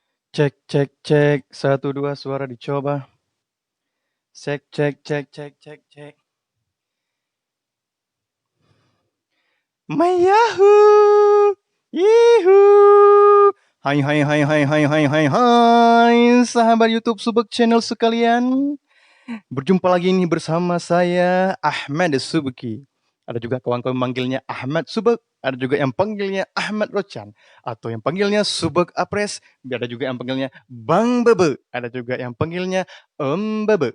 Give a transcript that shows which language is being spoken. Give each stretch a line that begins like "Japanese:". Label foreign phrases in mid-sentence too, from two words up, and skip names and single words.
Indonesian: Cek cek cek, 1, 2 suara dicoba. Cek cek cek cek cek cek. Mayahoo! Yuhuu! Hai hai hai hai hai hai hai hai, sahabat YouTube Subek Channel sekalian. Berjumpa lagi nih bersama saya Ahmad Subeki. Ada juga kawan-kawan manggilnya Ahmad Subek, ada juga yang panggilnya Ahmad Rocan, atau yang panggilnya Subek Apres, ada juga yang panggilnya Bang Bebe, ada juga yang panggilnya Om Bebe.